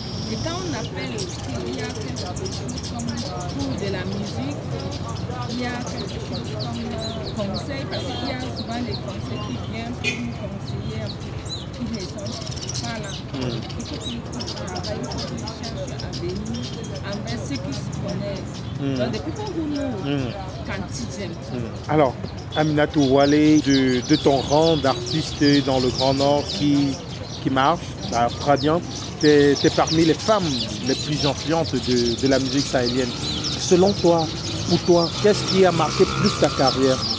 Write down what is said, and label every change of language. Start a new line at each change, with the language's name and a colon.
French: Et quand on appelle qu'il y a quelque chose comme cours de la musique, il y a quelque chose comme conseil, parce qu'il y a souvent des conseils qui viennent pour nous conseiller un peu, qui ne sont pas là. Il faut qu'ils travaillent, il faut qu'ils cherchent à venir envers ceux qui se connaissent.
English: Donc, the people who know can teach them.
French: Alors, Aminatou Wale, de ton rang d'artiste dans le Grand Nord qui marche, très bien. Tu es parmi les femmes les plus influentes de la musique sahélienne. Selon toi, pour toi, qu'est-ce qui a marqué plus ta carrière?